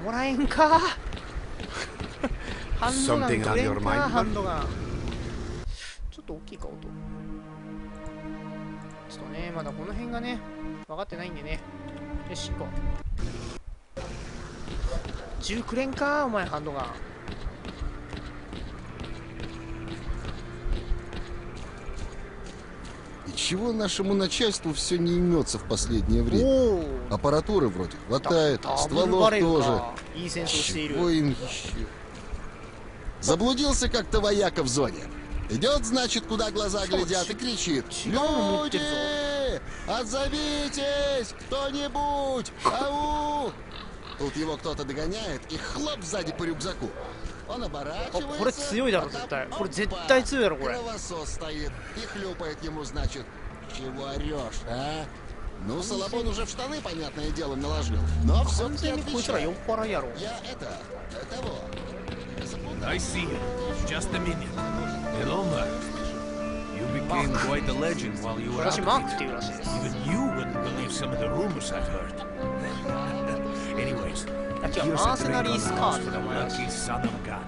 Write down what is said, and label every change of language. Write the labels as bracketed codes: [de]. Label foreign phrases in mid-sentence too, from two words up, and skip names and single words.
[ja] もらえんかハンドガンくれんかハンドガン。ちょっと大きいか音。ちょっとねまだこの辺がね分かってないんでね。よし行こう。銃くれんかお前ハンドガン。 [ru] И чего нашему начальству все не имется в последнее время? Аппаратуры вроде хватает, стволов тоже. Чего им еще? Заблудился как-то вояка в зоне. Идет, значит, куда глаза глядят и кричит: «Люди! Отзовитесь! Кто-нибудь! Ау!» Тут его кто-то догоняет и хлоп сзади по рюкзаку. Он оборачивается. [ja] これ強いだろ絶対。これ絶対強いだろこれ。 [ru] Кровосос стоит и хлюпает ему, значит: «Чего орешь, а?» Ну, Салабон уже в штаны, понятное дело, наложил. Но все-таки отвечает. Я это, того. [en] I see you. Just a minute. Hello, Mark. You became quite a legend while you were out. Even you wouldn't believe some of the rumors I've heard. Anyways, here's a drink on the lucky son of God.